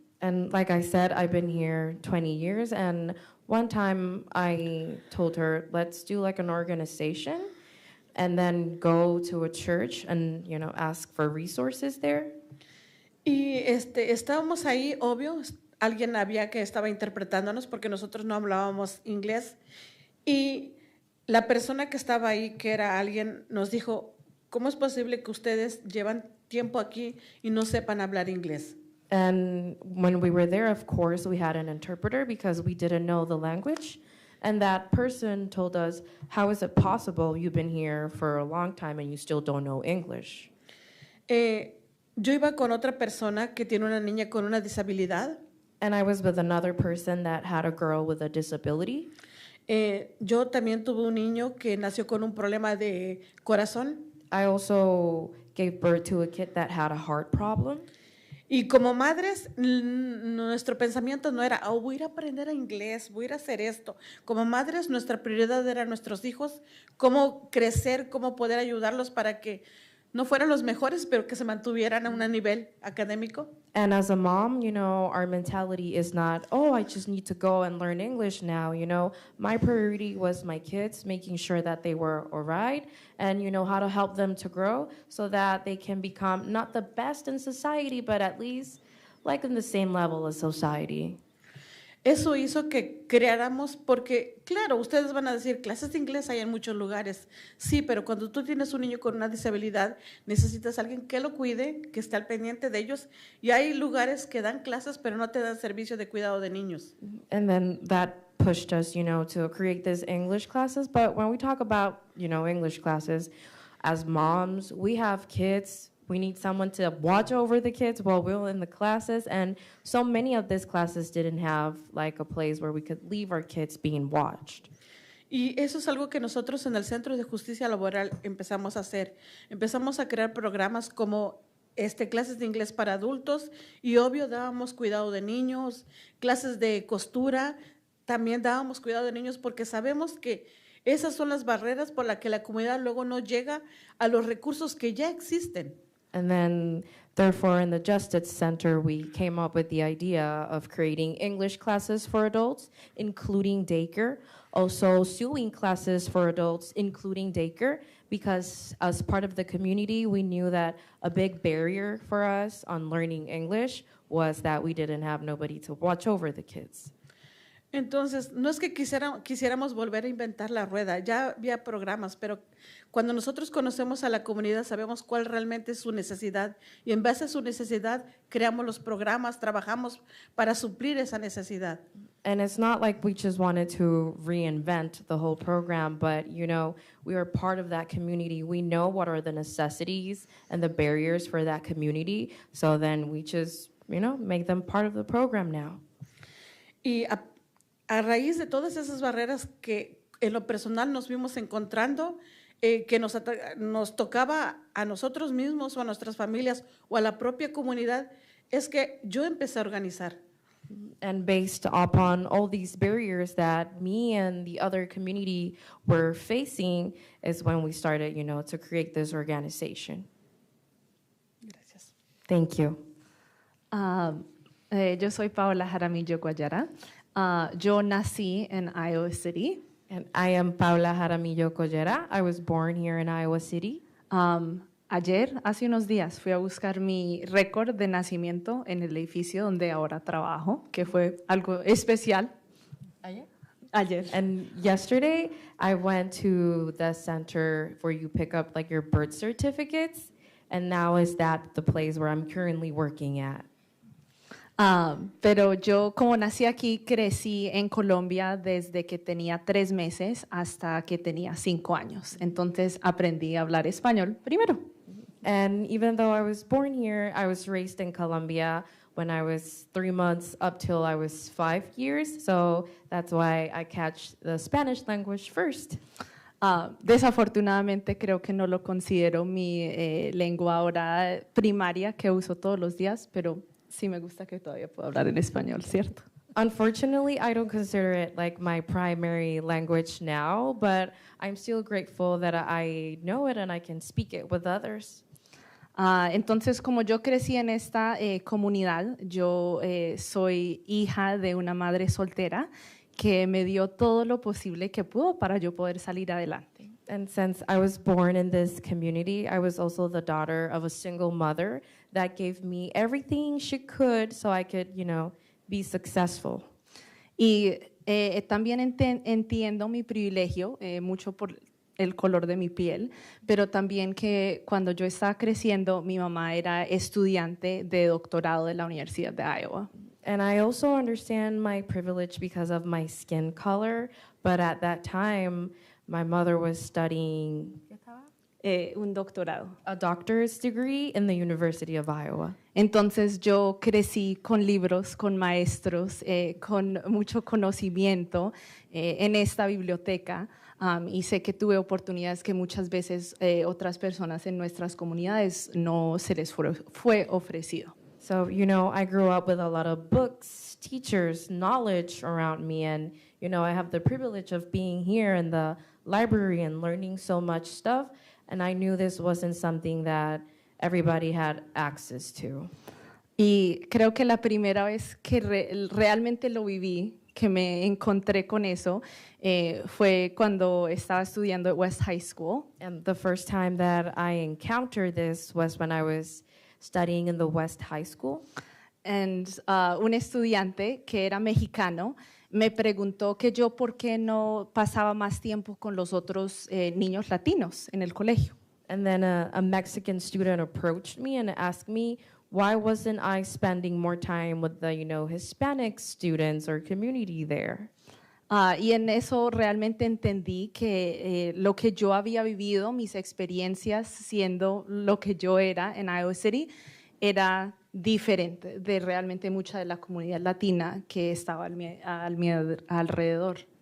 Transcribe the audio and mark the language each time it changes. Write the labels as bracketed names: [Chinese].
[English] And like I said, I've been here 20 years, and one time I told her, let's do like an organization and then go to a church and, ask for resources there. [Spanish] Y estábamos ahí, obvio, alguien había que estaba interpretándonos porque nosotros no hablábamos inglés. Y la persona que estaba ahí, que era alguien, nos dijo, ¿cómo es posible que ustedes llevan tiempo aquí y no sepan hablar inglés? [English] And when we were there, of course, we had an interpreter because we didn't know the language. And that person told us, how is it possible you've been here for a long time and you still don't know English? [Spanish] Yo iba con otra persona que tiene una niña con una disabilidad. [English] And I was with another person that had a girl with a disability. [Spanish] Yo también tuve un niño que nació con un problema de corazón. [English] I also gave birth to a kid that had a heart problem. [Spanish] Y como madres, nuestro pensamiento no era, oh, voy a ir a aprender inglés, voy a ir a hacer esto. Como madres, nuestra prioridad era nuestros hijos, cómo crecer, cómo poder ayudarlos para que no fueran los mejores, pero que se mantuvieran a un nivel académico. [English] And as a mom, our mentality is not, oh, I just need to go and learn English now. My priority was my kids, making sure that they were all right, and how to help them to grow so that they can become not the best in society, but at least like in the same level as society. [Spanish] Eso hizo que creáramos, porque claro, ustedes van a decir, clases de inglés hay en muchos lugares. Sí, pero cuando tú tienes un niño con una disabilidad, necesitas a alguien que lo cuide, que esté al pendiente de ellos. Y hay lugares que dan clases, pero no te dan servicio de cuidado de niños. [English] And then that pushed us, to create these English classes. But when we talk about, English classes, as moms, we have kids. We need someone to watch over the kids while we're in the classes. And so many of these classes didn't have like a place where we could leave our kids being watched. [Spanish] Y eso es algo que nosotros en el Centro de Justicia Laboral empezamos a hacer. Empezamos a crear programas como clases de inglés para adultos y obvio dábamos cuidado de niños, clases de costura, también dábamos cuidado de niños porque sabemos que esas son las barreras por las que la comunidad luego no llega a los recursos que ya existen. [English] And then, therefore, in the Justice Center, we came up with the idea of creating English classes for adults, including daycare, also sewing classes for adults, including daycare, because as part of the community, we knew that a big barrier for us on learning English was that we didn't have nobody to watch over the kids. [Spanish] Entonces, no es que quisiéramos volver a inventar la rueda, ya había programas, pero cuando nosotros conocemos a la comunidad sabemos cuál realmente es su necesidad y en base a su necesidad creamos los programas, trabajamos para suplir esa necesidad. [English] And it's not like we just wanted to reinvent the whole program, but, we are part of that community. We know what are the necessities and the barriers for that community, so then we just, make them part of the program now. [Spanish] Y a raíz de todas esas barreras que en lo personal nos vimos encontrando, que nos tocaba a nosotros mismos o a nuestras familias o a la propia comunidad, es que yo empecé a organizar. [English] And based upon all these barriers that me and the other community were facing is when we started, to create this organization. [Spanish] Gracias. [English] Thank you. [Spanish] Yo soy Paola Jaramillo Guayara. Yo nací en Iowa City. [English] And I am Paola Jaramillo Collera. I was born here in Iowa City. [Spanish] Ayer, hace unos días, fui a buscar mi récord de nacimiento en el edificio donde ahora trabajo, que fue algo especial. Ayer. [English] And yesterday, I went to the center where you pick up like your birth certificates, and now is that the place where I'm currently working at. [Spanish] Pero yo, como nací aquí, crecí en Colombia desde que tenía 3 meses hasta que tenía 5 años. Entonces aprendí a hablar español primero. [English] And even though I was born here, I was raised in Colombia when I was 3 months up till I was 5 years. So that's why I catch the Spanish language first. [Spanish] Desafortunadamente creo que no lo considero mi lengua ahora primaria que uso todos los días, pero sí me gusta que todavía puedo hablar en español, ¿cierto? [English] Unfortunately, I don't consider it like my primary language now, but I'm still grateful that I know it and I can speak it with others. [Spanish] Entonces, como yo crecí en esta comunidad, yo soy hija de una madre soltera que me dio todo lo posible que pudo para yo poder salir adelante. [English] And since I was born in this community, I was also the daughter of a single mother that gave me everything she could so I could, be successful. [Spanish] Y también entiendo mi privilegio, mucho por el color de mi piel, pero también que cuando yo estaba creciendo, mi mamá era estudiante de doctorado de la Universidad de Iowa. [English] And I also understand my privilege because of my skin color, but at that time, my mother was studying [Spanish] Un doctorado. [English] a doctor's degree in the University of Iowa. [Spanish] Entonces yo crecí con libros, con maestros, con mucho conocimiento en esta biblioteca y sé que tuve oportunidades que muchas veces otras personas en nuestras comunidades no se les fue ofrecido. [English] So, I grew up with a lot of books, teachers, knowledge around me, and, I have the privilege of being here in the library and learning so much stuff, and I knew this wasn't something that everybody had access to. [Spanish] Y creo que la primera vez que realmente lo viví, que me encontré con eso, fue cuando estaba estudiando [English] at West High School. And the first time that I encountered this was when I was studying in the West High School. [Spanish] And un estudiante que era mexicano me preguntó que yo por qué no pasaba más tiempo con los otros niños latinos en el colegio. [English] And then a Mexican student approached me and asked me, why wasn't I spending more time with the, Hispanic students or community there? [Spanish] Y en eso realmente entendí que lo que yo había vivido, mis experiencias siendo lo que yo era en Iowa City, era diferente de realmente mucha de la comunidad latina que estaba al mi alrededor.